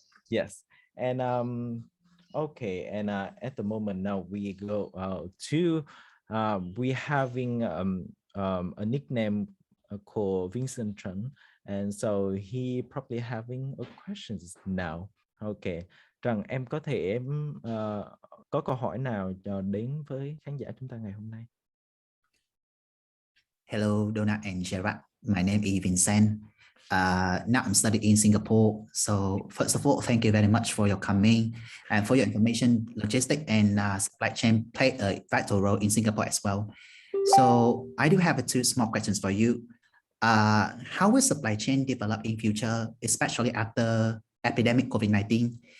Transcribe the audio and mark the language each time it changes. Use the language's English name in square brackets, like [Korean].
[English] yes. And okay, and at the moment now we go to we having a nickname called Vincent Trần, and so he probably having a questions now. [Vietnamese] Okay, Trần, em có thể có câu hỏi nào đến với khán giả chúng ta ngày hôm nay? [English] Hello, Donna and Gerard. My name is Vincent. Now I'm studying in Singapore. So first of all, thank you very much for your coming and for your information. Logistics and supply chain play a vital role in Singapore as well. So I do have two small questions for you. How will supply chain develop in future, especially after epidemic COVID-19?